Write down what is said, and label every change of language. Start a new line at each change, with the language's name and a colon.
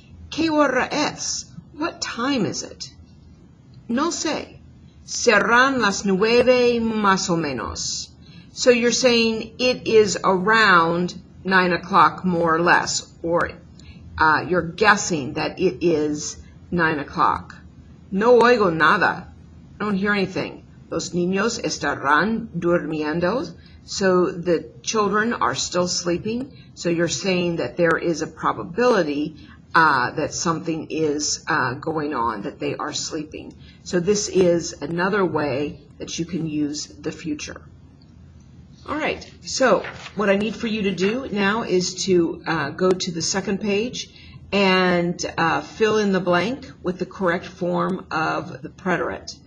Spanish: ¿Qué hora es?
English: What time is it?
Spanish: No sé. Serán las 9 más o menos.
English: So you're saying it is around 9 o'clock more or less, or you're guessing that it is 9 o'clock.
Spanish: No oigo nada.
English: I don't hear anything.
Spanish: Los niños estarán durmiendo.
English: So the children are still sleeping. So you're saying that there is a probability that something is going on, that they are sleeping. So this is another way that you can use the future. All right, so what I need for you to do now is to go to the second page and fill in the blank with the correct form of the preterite.